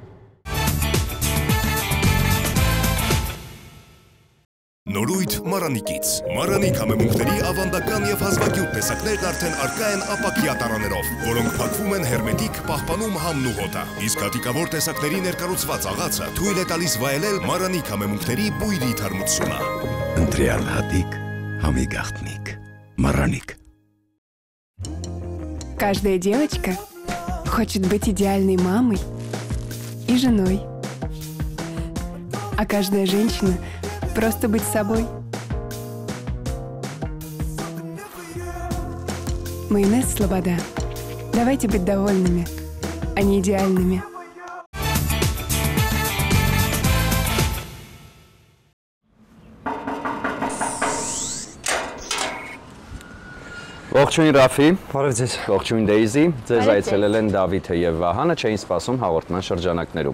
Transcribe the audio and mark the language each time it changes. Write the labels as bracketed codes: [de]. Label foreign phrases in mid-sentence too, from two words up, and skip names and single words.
[hy] Նորույթ Մարանիկից։ Մարանիկ համեմունքների ավանդական եւ հազվագյուտ տեսակներն արդեն առկա են ապակյա տարաներով, որոնք փակվում են հերմետիկ, պահպանում համն ու հոտը։ Իսկ հատիկավոր տեսակների ներկառուցված աղացը թույլ է տալիս վայելել Մարանիկ համեմունքների բույրի թարմությունը։ Ընտրյալ հատիկ, համի գաղտնիք։ Մարանիկ։ [ru] Каждая девочка хочет быть идеальной мамой и женой. А каждая женщина просто быть собой. Майонез Слобода. Давайте быть довольными, а не идеальными. [hy] Ողջույն Ռաֆի։ Բարև ձեզ։ Ողջույն Դեյզի։ Ձեզ այցելել են Դավիթը եւ Վահանը, չէին սպասում հաղորդման շրջանակներում։